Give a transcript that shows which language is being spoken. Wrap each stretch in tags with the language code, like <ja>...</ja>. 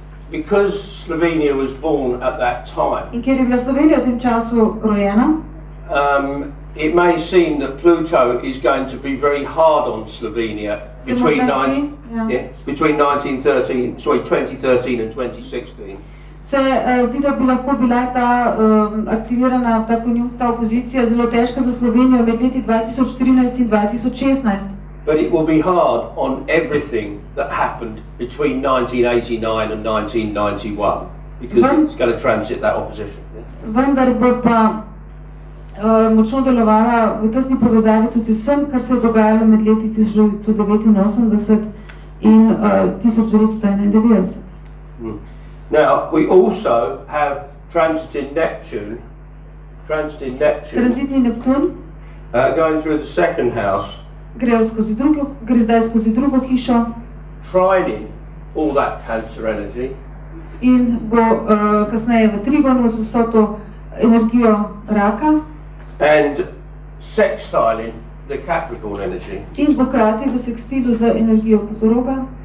<en>because Slovenia was born at that time,</en> <sl>In ker je bila Slovenija v tem času rojena,</sl> <en>it may seem that Pluto is going to be very hard on Slovenia between 2013 and 2016.</en> <sl>se zdi, da bi lahko bila ta aktivirana, ta opozicija zelo težka za Slovenijo med leti 2013 in 2016.</sl> <en>But it will be hard on everything that happened between 1989 and 1991 because it's going to transit that opposition.</en> <sl>Vendar bo pa močno delovala v tesni povezavi tudi vsem, kar se je dogajalo med leti 1989 in 1991.</sl> <en>Now, we also have transiting Neptune,</en> <sl>Tranzitni Neptun</sl> <en>going through the second house,</en> <sl>gre zdaj skozi drugo hišo</sl> <en>trining all that Cancer energy,</en> <sl>in bo kasneje v Trigonu z vso to energijo Raka</sl> <en>and sextiling the Capricorn energy.</en> <sl>in bo krati v sekstilu z energijo Kozoroga.</sl>